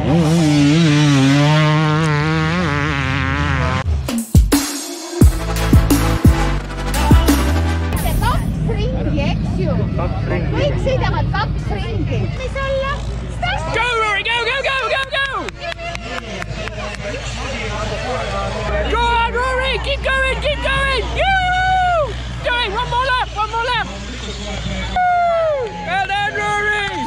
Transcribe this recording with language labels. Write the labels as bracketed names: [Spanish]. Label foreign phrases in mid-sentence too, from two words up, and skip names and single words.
[Estonian] Kõik sõidavad 2 ringi. Mis olla? [English] Go, Rory, go, go, go, go, go! Go on, Rory, keep going, keep going! Yoo! Going, one more lap, one more lap! Woo! Well done, Rory!